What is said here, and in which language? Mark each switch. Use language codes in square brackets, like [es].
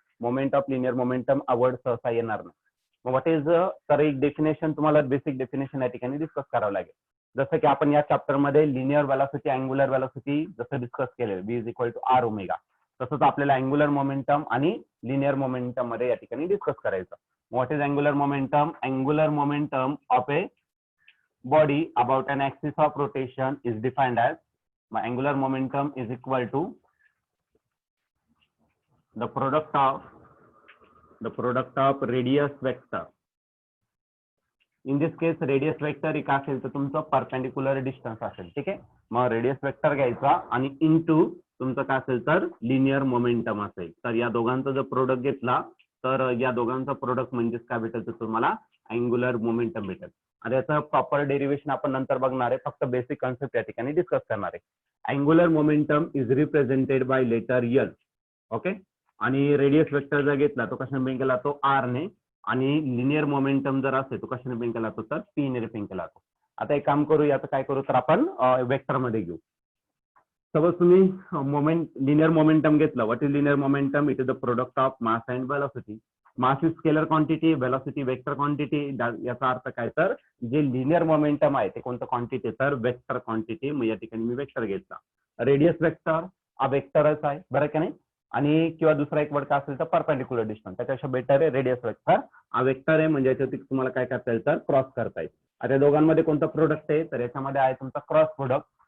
[mr] Moment of linear momentum हा word सहसा येणार नाही. मग व्हॉट इज, तर एक डेफिनेशन तुम्हाला बेसिक डेफिनेशन या ठिकाणी डिस्कस करावं लागेल. जसं की आपण या चॅप्टर मध्ये लिनियर वेलोसिटी अँग्युलर वेलोसिटी जसं डिस्कस केलेलं, [en] B is equal to R omega, [mr] तसंच आपल्याला अँग्युलर मोमेंटम आणि लिनियर मोमेंटम मध्ये या ठिकाणी डिस्कस करायचं. [en] What is angular momentum? Angular momentum of a body about an axis of rotation is defined as, angular momentum is equal to the product of radius vector. [mr] In this case radius vector एक असेल तर तुमचं perpendicular distance असेल, ठीक आहे. मग radius vector घ्यायचा आणि इनटू तुमचं काय असेल तर लिनियर मोमेंटम असेल. तर या दोघांचा जर प्रोडक्ट घेतला तर या दोघांचा प्रोडक्ट म्हणजेच काय भेटेल तर तुम्हाला अँग्युलर मोमेंटम भेटेल. आणि याचं प्रॉपर डेरिवेशन आपण नंतर बघणार आहे, फक्त बेसिक कन्सेप्ट या ठिकाणी डिस्कस करणार आहे. [en] Angular momentum is represented by letter L, okay. [mr] आणि रेडियस वेक्टर जर घेतला तो कशाने रिप्रेझेंट केला तो आर ने, आणि लिनियर मोमेंटम जर असेल तो कशाने रिप्रेझेंट केला जातो तर पी ने रिप्रेझेंट केला जातो. आता एक काम करू, याचं काय करू तर आपण वेक्टर मध्ये घेऊ. सपोज तुम्ही लिनियर मोमेंटम घेतलं. [en] What is linear momentum? It is the product of mass and velocity. Mass is scalar quantity, velocity vector quantity. [mr] याचा अर्थ काय तर जे लिनियर मोमेंटम आहे ते कोणतं क्वांटिटी तर वेक्टर क्वांटिटी. मग या ठिकाणी मी वेक्टर घेतला. रेडियस वेक्टर हा वेक्टरच आहे, बरं का नाही. आणि किंवा दुसरा एक वर्ड काय असेल तर परपेंडिक्युलर डिस्टन्स, त्याच्यापेक्षा बेटर आहे रेडियस वेक्टर. हा वेक्टर आहे म्हणजे याच्यावरती तुम्हाला काय करता येईल तर क्रॉस करता येईल. आता दोघांमध्ये कोणतं प्रोडक्ट आहे तर याच्यामध्ये आहे तुमचा क्रॉस प्रोडक्ट.